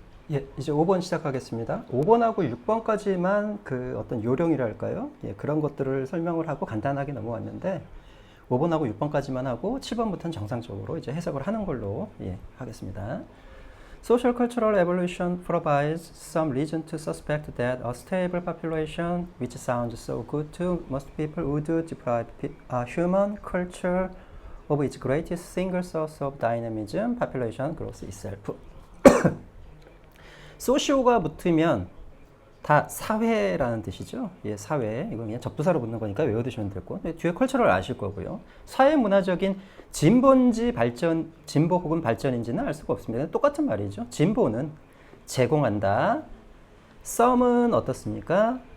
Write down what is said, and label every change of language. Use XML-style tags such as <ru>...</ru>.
<ko>예, 이제 5번 시작하겠습니다. 5번하고 6번까지만 그 어떤 요령이랄까요? 예, 그런 것들을 설명을 하고 간단하게 넘어왔는데 5번하고 6번까지만 하고 7번부터는 정상적으로 이제 해석을 하는 걸로 하겠습니다.</ko> <en>Social cultural evolution provides some reason to suspect that a stable population, which sounds so good to most people, would deprive human culture of its greatest single source of dynamism, population growth itself.</en> <ko>소시오가 붙으면 다 사회라는 뜻이죠. 예, 사회. 이건 그냥 접두사로 붙는 거니까 외워두시면 되고. 뒤에 컬처를 아실 거고요. 사회 문화적인 진보인지 발전, 진보 혹은 발전인지는 알 수가 없습니다. 똑같은 말이죠. 진보는 제공한다. some은 어떻습니까?</ko>